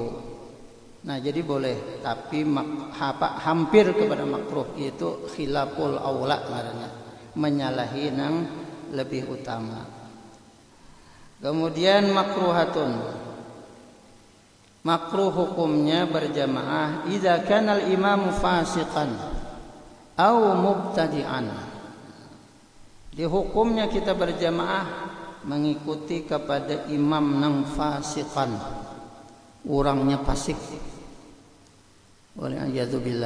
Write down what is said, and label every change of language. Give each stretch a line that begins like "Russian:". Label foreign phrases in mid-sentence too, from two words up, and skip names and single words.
Banjar: Nah, jadi boleh tapi hampir kepada makruh itu
Arabic: خلاف الأولى
Banjar: ngarannya. Menyalahi nang lebih utama. Kemudian makruhatun. Makruh hukumnya berjamaah
Arabic: إذا كان الإمام فاسقا أو مبتدعا.
Banjar: Di hukumnya kita berjamaah mengikuti kepada imam nang fasiqan. Orangnya fasik. Wal'iyadzubillah.